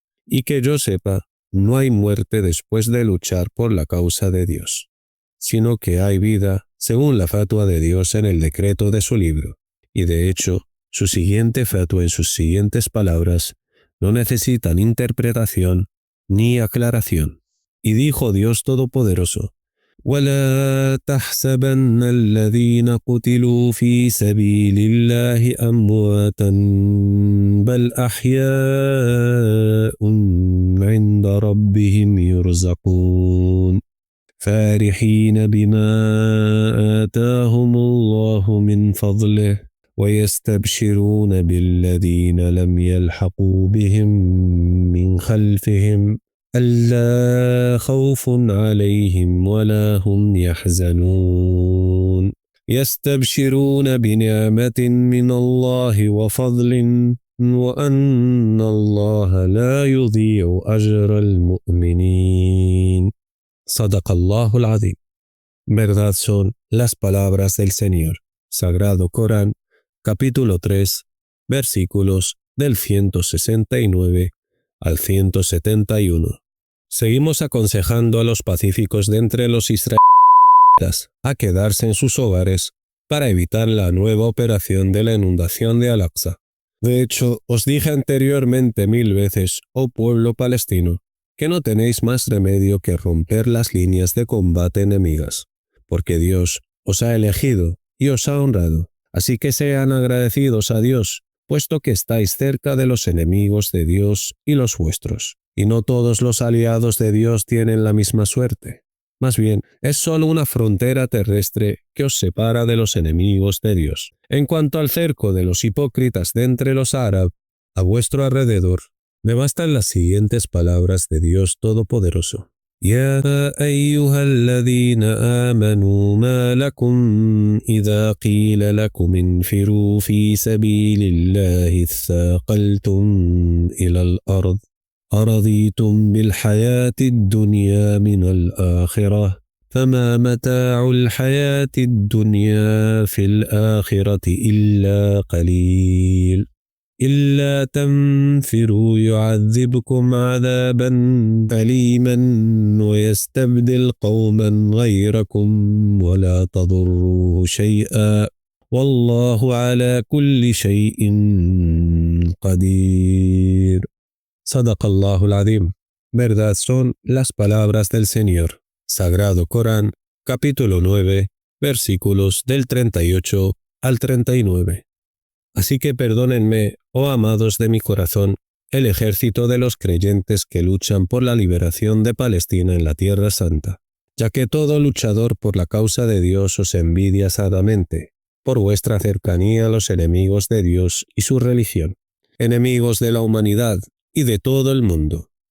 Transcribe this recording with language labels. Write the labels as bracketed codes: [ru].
[es] Y que yo sepa, no hay muerte después de luchar por la causa de Dios, sino que hay vida según la fatua de Dios en el decreto de su libro. Y de hecho, su siguiente fatua en sus siguientes palabras no necesitan interpretación ni aclaración. Y dijo Dios Todopoderoso: [ar] ولا تحسبن الذين قتلوا في سبيل الله أمواتا بل أحياء عند ربهم يرزقون فارحين بما آتاهم الله من فضله ويستبشرون بالذين لم يلحقوا بهم من خلفهم ألا خوف عليهم ولا هم يحزنون يستبشرون بنعمة من الله وفضل وأن الله لا يضيع أجر المؤمنين. صدق الله العظيم. [es] Verdad son las palabras del Señor. Sagrado Corán, capítulo 3, versículos del 169 al 171. Seguimos aconsejando a los pacíficos de entre los israelitas a quedarse en sus hogares para evitar la nueva operación de la inundación de Al-Aqsa. De hecho, os dije anteriormente 1000 veces, oh pueblo palestino, que no tenéis más remedio que romper las líneas de combate enemigas, porque Dios os ha elegido y os ha honrado. Así que sean agradecidos a Dios, puesto que estáis cerca de los enemigos de Dios y los vuestros. Y no todos los aliados de Dios tienen la misma suerte. Más bien, es solo una frontera terrestre que os separa de los enemigos de Dios. En cuanto al cerco de los hipócritas de entre los árabes, a vuestro alrededor, me bastan las siguientes palabras de Dios Todopoderoso. [ar] يا أيها الذين آمنوا ما لكم إذا قيل لكم انفروا في سبيل الله اثاقلتم إلى الأرض أرضيتم بالحياة الدنيا من الآخرة فما متاع الحياة الدنيا في الآخرة إلا قليل. إلا تنفروا يعذبكم عذابا أليما ويستبدل قوما غيركم ولا تضروه شيئا والله على كل شيء قدير. صدق الله العظيم. [es] Verdad son las palabras del Señor. Sagrado Corán, capítulo 9, versículos del 38 al 39. Así que perdónenme, oh amados de mi corazón, el ejército de los creyentes que luchan por la liberación de Palestina en la Tierra Santa, ya que todo luchador por la causa de Dios os envidia sadamente, por vuestra cercanía a los enemigos de Dios y su religión, enemigos de la humanidad y de todo el mundo.